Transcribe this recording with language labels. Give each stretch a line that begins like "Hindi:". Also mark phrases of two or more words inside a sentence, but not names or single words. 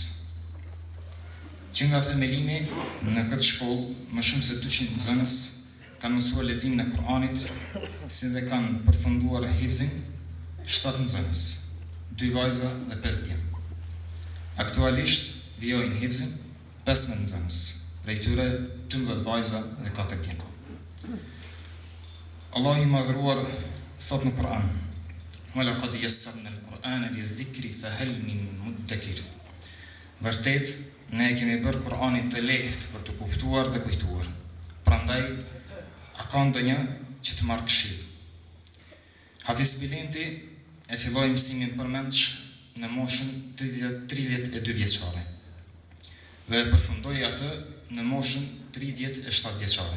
Albanian: Që nga themelimi në këtë shkollë, më shumë se 200 nxënës kanë mësuar leximin e Kur'anit, si dhe kanë përfunduar hifzin 7 nxënës, 2 vajza dhe 5 djem. Aktualisht vijojnë hifzin 15 nxënës, prej tyre 12 vajza dhe 4 djem. Allahu i madhruar thot në Kur'an:
Arabic: "ولقد يسرنا القرآن للذكر فهل من مدكر."
Albanian: Vërtet, ne kemi bërë Kur'anin të lehtë për të kuptuar dhe kujtuar. Prandaj, a ka ndonjë që të marrë këshill? Hafiz Bilenti e filloi mësimin përmendsh në moshën 32 vjeçare dhe e përfundoi atë në moshën 37 vjeçare.